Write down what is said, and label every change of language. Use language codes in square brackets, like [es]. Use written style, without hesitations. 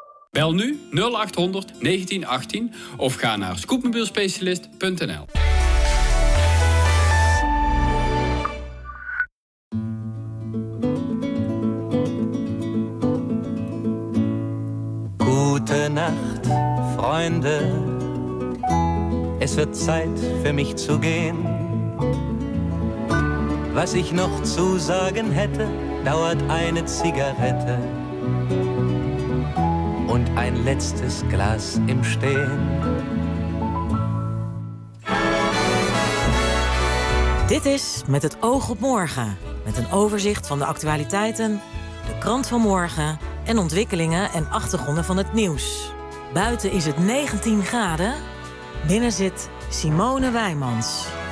[nl] Bel nu 0800 1918 of ga naar scoopmobielspecialist.nl. Goedenacht, vrienden. [de] Es wird Zeit für mich zu gehen. Was ich noch zu sagen hätte, dauert eine Zigarette und ein letztes Glas im Stehen. [nl] Dit is Met het oog op morgen. Met een overzicht van de actualiteiten, de krant van morgen en ontwikkelingen en achtergronden van het nieuws. Buiten is het 19 graden. Binnen zit Simone Wijmans.